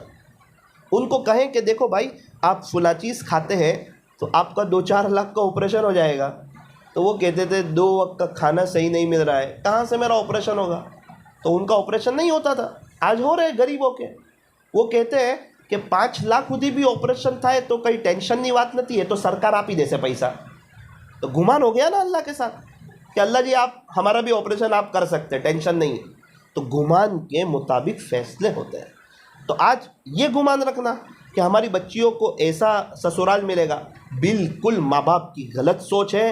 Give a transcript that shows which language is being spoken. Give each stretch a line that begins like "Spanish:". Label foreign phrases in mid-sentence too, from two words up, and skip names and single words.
Urdu: ان کو کہیں کہ دیکھو بھائی، آپ فلاں چیز کھاتے ہیں تو آپ کا 2-4 لاکھ کا آپریشن ہو جائے گا، تو وہ کہتے تھے 2 وقت کا کھانا صحیح نہیں مل رہا ہے، کہاں سے میرا آپریشن ہوگا؟ تو ان کا آپریشن نہیں ہوتا تھا۔ آج ہو رہے غریبوں کے، وہ کہتے ہیں کہ
Gujarati: 5 લાખ સુધી
Urdu: بھی آپریشن
Gujarati: થાય તો કંઈ ટેન્શનની વાત નથી, એ તો સરકાર આપી દેશે પૈસા۔
Urdu: تو گمان ہو گیا نا اللہ کے ساتھ کہ اللہ جی آپ ہمارا بھی آپریشن آپ کر سکتے، ٹینشن نہیں ہے۔ تو گمان کے مطابق فیصلے ہوتے ہیں۔ تو آج یہ گمان رکھنا کہ ہماری بچیوں کو ایسا سسرال ملے گا، بالکل ماں باپ کی غلط سوچ ہے۔